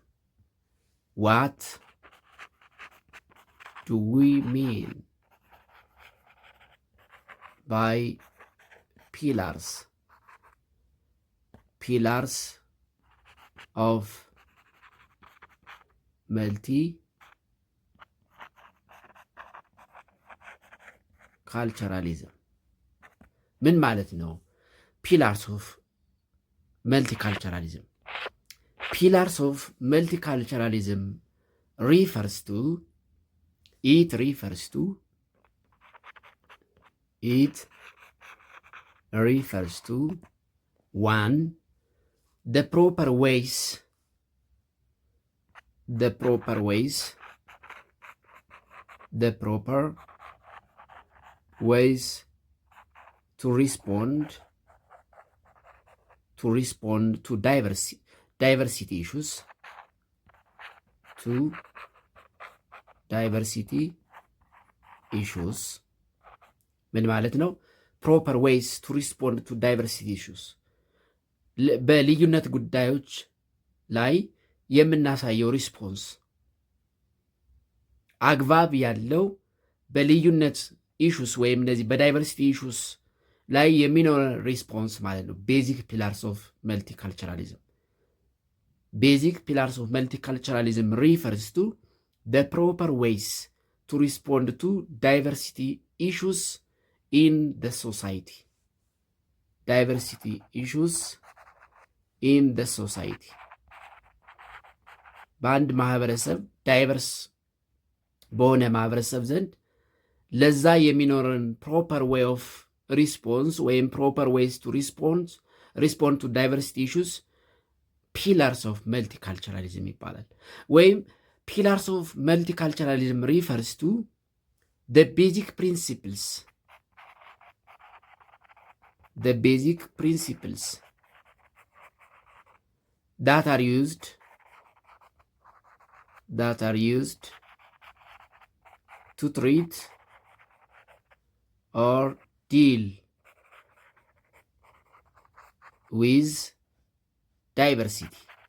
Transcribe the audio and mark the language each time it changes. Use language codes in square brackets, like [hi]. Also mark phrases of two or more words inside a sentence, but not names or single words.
[en] What do we mean by pillars of multiculturalism? [am] ካልቸራሊዝም ምን ማለት ነው? [en] pillars of multiculturalism pillars of multiculturalism refers to 1. The proper ways to respond to diversity issues, [am] ምን ማለት ነው? [en] proper ways to respond to diversity issues [am] በልዩነት ጉዳዮች ላይ የምናሳየው ሪስፖንስ አግባብ ያለው በልዩነት ኢሹስ ወይም እነዚህ በዳይቨርሲቲ ኢሹስ ላይ የሚኖር ሪስፖንስ ማለት ነው። [en] basic pillars of multiculturalism refers to the proper ways to respond to diversity issues in the society. [am] በአንድ ማህበረሰብ ዳይቨርስ በሆነ ማህበረሰብ ዘንድ ለዛ የሚኖርን [en] proper way of response ወይም proper ways to respond to diversity issues pillars of multiculturalism [am] ይባላል። ወይም [en] pillars of multiculturalism refers to the basic principles that are used to treat or deal with diversity.